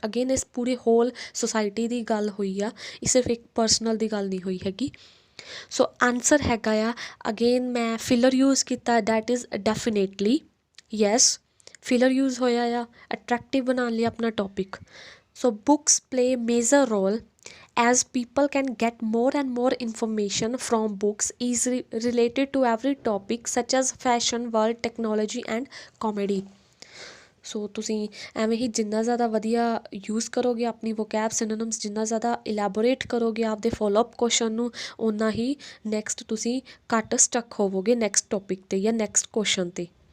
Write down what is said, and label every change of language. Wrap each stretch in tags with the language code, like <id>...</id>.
<pa>Again ਇਸ ਪੂਰੀ hole society ਦੀ ਗੱਲ ਹੋਈ ਆ, ਇਹ ਸਿਰਫ ਇੱਕ ਪਰਸਨਲ ਦੀ ਗੱਲ ਨਹੀਂ ਹੋਈ ਹੈਗੀ। ਸੋ ਆਨਸਰ ਹੈਗਾ ਆ, ਅਗੇਨ ਮੈਂ ਫਿਲਰ ਯੂਜ਼ ਕੀਤਾ,</pa> <en>that is definitely yes,</en> <pa>filler use ਹੋਇਆ ਆ ਅਟਰੈਕਟਿਵ ਬਣਾਉਣ ਲਈ ਆਪਣਾ topic.</pa> <en>So books play major role as people can get more and more information from books is related to every topic such as fashion, world, technology and comedy.</en> <pa>ਸੋ ਤੁਸੀਂ ਐਵੇਂ ਹੀ ਜਿੰਨਾ ਜ਼ਿਆਦਾ ਵਧੀਆ ਯੂਜ਼ ਕਰੋਗੇ ਆਪਣੀ ਵੋਕੈਬ ਸਿਨੋਨਿਮਸ, ਜਿੰਨਾ ਜ਼ਿਆਦਾ elaborate ਕਰੋਗੇ ਆਪਦੇ ਫੋਲੋਅਪ ਕੁਐਸਚਨ ਨੂੰ, ਓਨਾ ਹੀ ਨੈਕਸਟ ਤੁਸੀਂ ਘੱਟ ਸਟਕ ਹੋਵੋਗੇ ਨੈਕਸਟ ਟੋਪਿਕ 'ਤੇ ਜਾਂ ਨੈਕਸਟ ਕੁਐਸਚਨ 'ਤੇ।</pa>